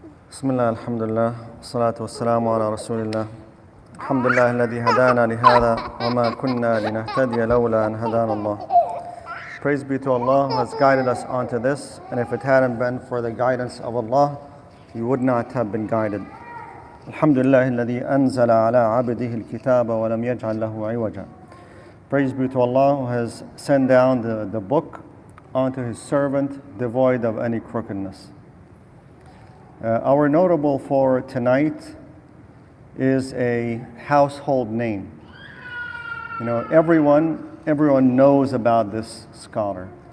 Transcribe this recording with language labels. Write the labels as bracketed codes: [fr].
[ar] بسم الله الحمد لله والصلاة والسلام على رسول الله. الحمد لله الذي هدانا لهذا وما كنا لنهتدي لولا أن هدانا الله. [en] Praise be to Allah who has guided us onto this, and if it hadn't been for the guidance of Allah, you would not have been guided. [ar] الحمد لله الذي أنزل على عبده الكتاب ولم يجعل له عوجا. [en] Praise be to Allah who has sent down the book onto his servant devoid of any crookedness. Our notable for tonight is a household name. You know, everyone knows about this scholar.